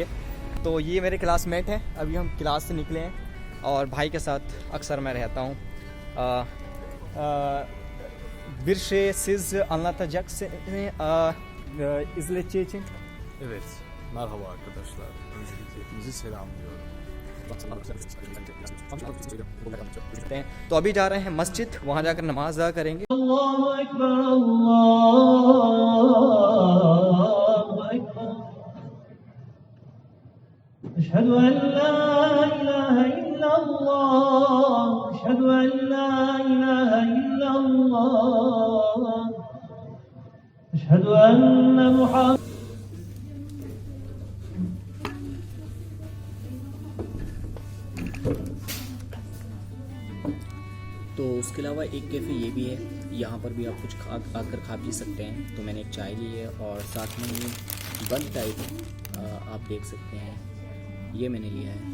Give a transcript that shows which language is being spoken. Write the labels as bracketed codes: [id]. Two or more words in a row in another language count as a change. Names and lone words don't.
[hi] तो ये मेरे क्लासमेट हैं, अभी हम क्लास से निकले हैं और भाई के साथ अक्सर मैं रहता हूँ। [tr] Birşe siz anlatacaksınız izle için. Evet, merhaba arkadaşlar. Öncelikle hepinizi selamlıyorum. [hi] तो अभी जा रहे हैं मस्जिद, वहाँ जाकर नमाज अदा करेंगे। [ar] الله أكبر، الله أكبر. أشهد أن لا إله إلا الله. أشهد أن لا إله إلا الله. أشهد أن محمد. [hi] तो उसके अलावा एक कैफ़े ये भी है, यहाँ पर भी आप कुछ आकर खा पी सकते हैं। तो मैंने एक चाय ली है और साथ में ये [en] bun type [hi] आप देख सकते हैं, ये मैंने लिया है।